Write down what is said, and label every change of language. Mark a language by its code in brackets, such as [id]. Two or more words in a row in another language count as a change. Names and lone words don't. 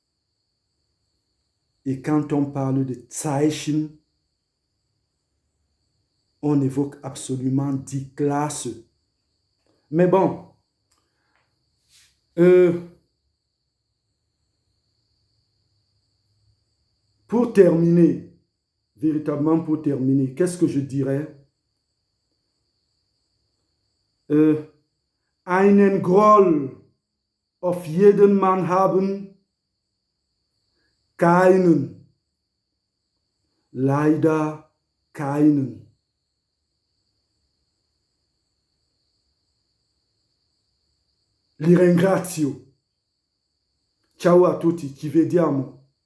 [fr] Et quand on parle de Zeichen, on évoque absolument 10 classes. Mais bon, pour terminer, véritablement pour terminer, qu'est-ce que je dirais? [de] Einen Groll auf jeden Mann haben, keinen. Leider keinen. [it] Li ringrazio. Ciao a tutti, ci vediamo.